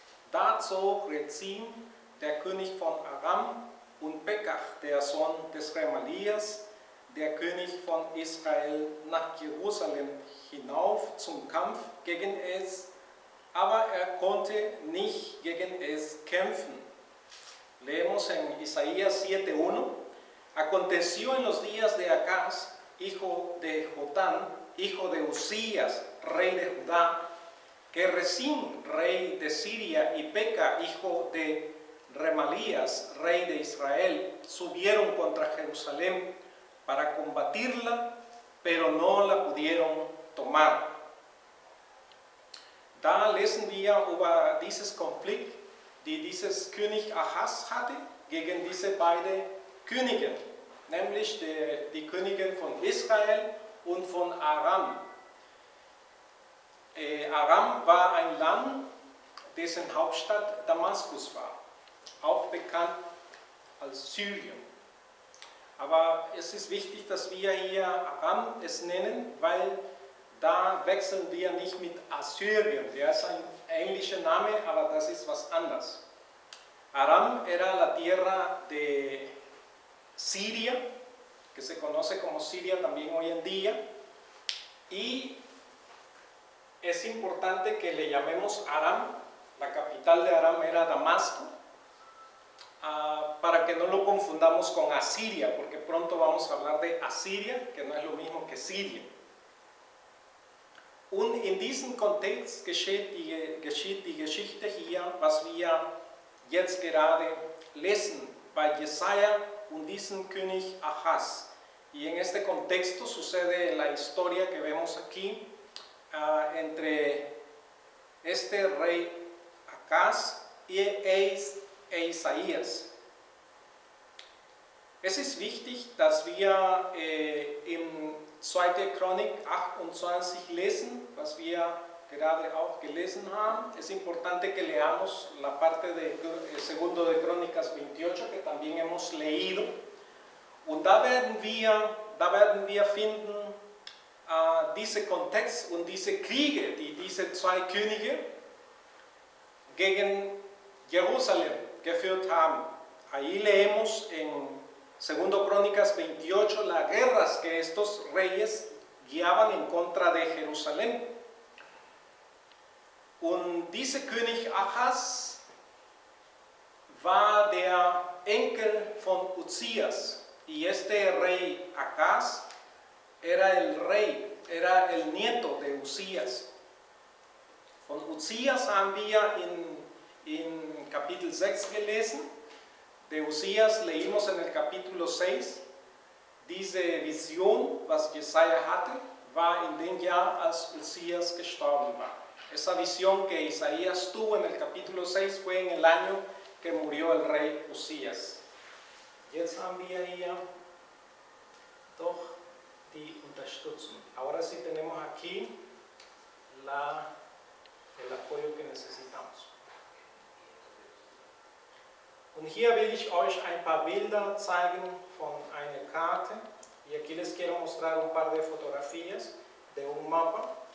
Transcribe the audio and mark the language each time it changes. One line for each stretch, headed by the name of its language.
German: Da zog Rezin, der König von Aram, und Pekach, der Sohn des Remalias, der König von Israel, nach Jerusalem hinauf zum Kampf gegen es, aber er konnte nicht gegen es kämpfen.
Spanish: Leemos en Isaías 7:1: Aconteció en los días de Acaz, hijo de Jotán, hijo de Uzías, rey de Judá, que Rezín, rey de Siria, y Peca, hijo de Remalías, rey de Israel, subieron contra Jerusalén para combatirla, pero no la pudieron tomar.
German: Da lesen wir über dieses Konflikt, die dieses König Achaz hatte gegen diese beiden Könige, nämlich die Königin von Israel und von Aram. Aram war ein Land, dessen Hauptstadt Damaskus war, auch bekannt als Syrien. Aber es ist wichtig, dass wir hier Aram es nennen, weil da wechseln wir nicht mit Assyrien. Der ist ein englischer Name, aber das ist was anderes.
Spanish: Aram era la tierra de Siria, que se conoce como Siria también hoy en día, y es importante que le llamemos Aram. La capital de Aram era Damasco, para que no lo confundamos con Asiria, porque pronto vamos a hablar de Asiria, que no es lo mismo que Siria.
German: Und in diesem Kontext geschieht die Geschichte hier, was wir jetzt gerade lesen, bei Jesaja und diesem König Achaz.
Spanish: Y en este contexto sucede la historia que vemos aquí entre este rey Achaz e Isaías.
German: Es ist wichtig, dass wir im 2. Chronik 28 lesen, was wir gerade auch gelesen haben.
Spanish: Es importante que leamos la parte de 2 de Crónicas 28, que también hemos leído.
German: Und da werden wir finden, diese Kontext und diese Kriege, die diese zwei Könige gegen Jerusalem geführt haben.
Spanish: Ahí leemos en 2 Crónicas 28 las guerras que estos reyes guiaban en contra de Jerusalén.
German: Und dieser König Achaz war der Enkel von Uzias.
Spanish: Y este rey Achaz era el nieto de Uzías.
German: Von Uzías haben wir in Kapitel 6 gelesen.
Spanish: De Uzías leímos en el capítulo 6.
German: Diese Vision, was Jesaja hatte, war in dem Jahr, als Uzías gestorben war.
Spanish: Esa visión que Isaías tuvo en el capítulo 6 fue en el año que murió el rey Uzías.
German: Jetzt haben wir hier doch die Unterstützung.
Spanish: Ahora sí tenemos aquí el apoyo que necesitamos.
German: Und hier will ich euch ein paar Bilder zeigen von einer Karte.
Spanish: Y aquí les quiero mostrar un par de fotografías de un mapa.